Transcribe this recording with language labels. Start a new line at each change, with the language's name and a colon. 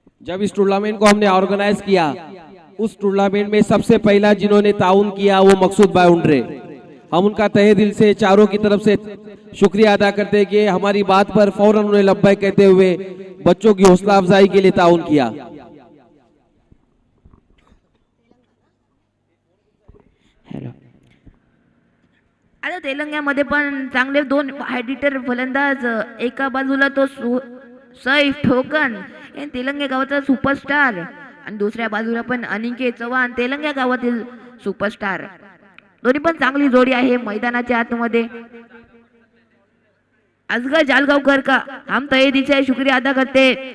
Hindi: जब इस टूर्नामेंट को हमने ऑर्गेनाइज किया, उस टूर्नामेंट में सबसे पहला जिन्होंने ताउन किया वो मकसूद भाई उंडरे। हम उनका तहे दिल से चारों की तरफ से शुक्रिया अदा करते हैं कि हमारी बात पर फौरन उन्हें लब्बैक कहते हुए बच्चों की हौसला अफजाई के लिए ताउन किया।
Marathi: आता तेलंगणामध्ये पण चांगले दोन हायडिटर फलंदाज, एका बाजूला तो सैफ ठोकन हे तेलंगणा गावाचा सुपरस्टार आणि दुसऱ्या बाजूला पण अनिकेत चव्हाण तेलंगणा गावातील सुपरस्टार। दोन्ही पण चांगली जोडी आहे मैदानाच्या आतमध्ये।
Hindi: असगर जालगावकर का हम तहे दिल से शुक्रिया अदा करते।